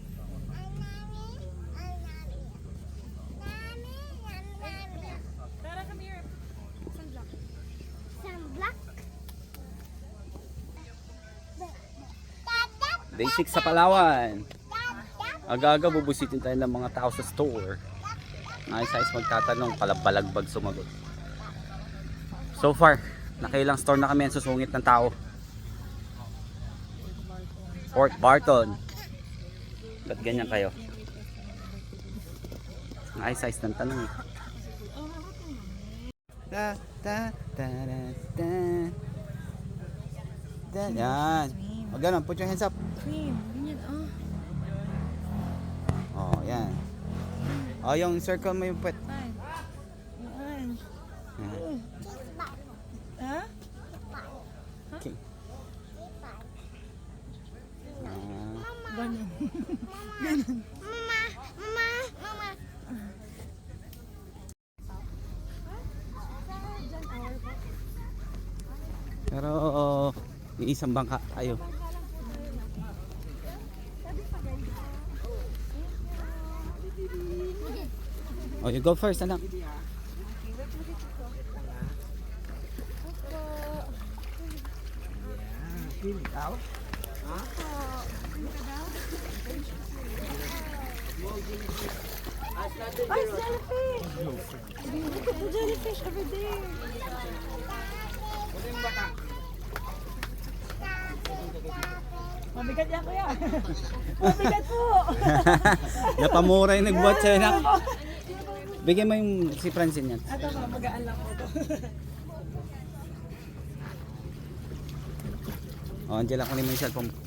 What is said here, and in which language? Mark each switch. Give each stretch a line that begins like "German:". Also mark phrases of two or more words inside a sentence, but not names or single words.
Filipino: Tara,
English: come here. Sunblock. Sunblock.
Filipino: Day 6 sa Palawan. Aga-aga bubusitin tayo ng mga tao sa store. Ayos-ayos magtatanong, palabalagbag sumagot. So far, nakailang store na kami ang susungit ng tao. Port Barton. Ba't ganyan kayo? Ang ayos-ayos ng tanong eh. Da, da, da, da, da. Da, yan. O ganun,
English: put your hands up.
Filipino: Cream. Ganyan, oh. Oh, yan. Oh, yung circle mo yung put. Fine. Yan. Yan. Ha? Okay. Ganyan. Mama. Pero iisang bangka tayo.
English: Oh, you go first,
Filipino: anak. Ay,
English: jellyfish! Look at the jellyfish over there.
Filipino: Mabigat yan, kuya. Mabigat po. Napamura yung nagbuhat sa'yo, anak. Bigyan mo yung si Francine yan. Ito pa, magaan lang po ito. Oh, Angela, kunin mo yung cellphone mo.